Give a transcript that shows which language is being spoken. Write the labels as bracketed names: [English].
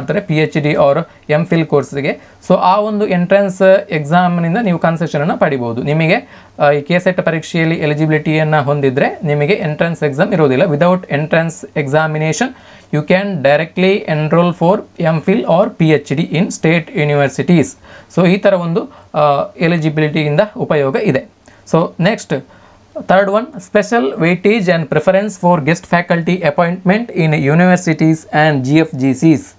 [Kannada] PhD R MPhil ಕೋರ್ಸಿಗೆ. So ಆ ಒಂದು entrance ಎಕ್ಸಾಮ್ನಿಂದ ನೀವು ಕನ್ಸೆಷನನ್ನು ಪಡಿಬೋದು. ನಿಮಗೆ ಈ KCET ಪರೀಕ್ಷೆಯಲ್ಲಿ ಎಲಿಜಿಬಿಲಿಟಿಯನ್ನು ಹೊಂದಿದರೆ ನಿಮಗೆ ಎಂಟ್ರೆನ್ಸ್ ಎಕ್ಸಾಮ್ ಇರೋದಿಲ್ಲ. [English] Without entrance examination you can directly enroll for MPhil or PhD in state universities. [Kannada] So ಈ ಥರ ಒಂದು ಎಲಿಜಿಬಿಲಿಟಿಯಿಂದ ಉಪಯೋಗ ಇದೆ. [English] So next third one, special weightage and preference for guest faculty appointment in universities and GFGCs.